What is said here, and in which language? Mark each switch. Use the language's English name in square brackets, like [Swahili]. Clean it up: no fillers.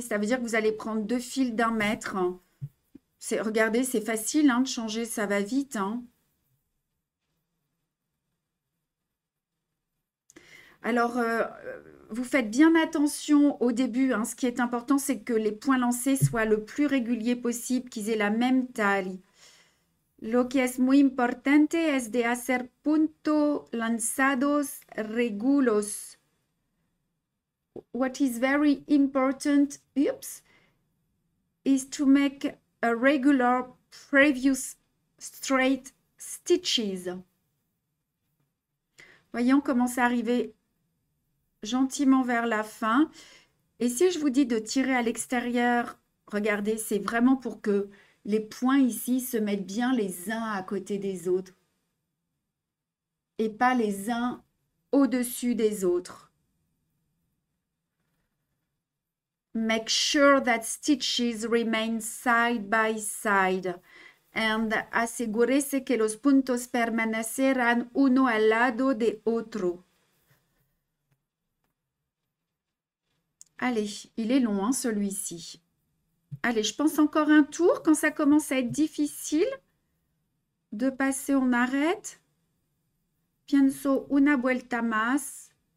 [French] Ça veut dire que vous allez prendre deux fils d'1 mètre. Hein. Regardez, c'est facile hein, de changer, ça va vite. Hein. Alors, vous faites bien attention au début. Hein. Ce qui est important, c'est que les points lancés soient le plus réguliers possible, qu'ils aient la même taille. [Spanish] Lo que es muy importante es de hacer puntos lanzados regulos. [English] What is very important, is to make a regular previous straight stitches. [French] Voyons comment ça arriver gentiment vers la fin. Et si je vous dis de tirer à l'extérieur, regardez, c'est vraiment pour que les points ici se mettent bien les uns à côté des autres et pas les uns au-dessus des autres. [English] Make sure that stitches remain side by side and [Spanish] asegúrese que los puntos permanecerán uno al lado de otro. [French] Allez, il est long hein, celui-ci. Allez, je pense encore un tour. Quand ça commence à être difficile de passer, on arrête. [Spanish] Pienso una vuelta más.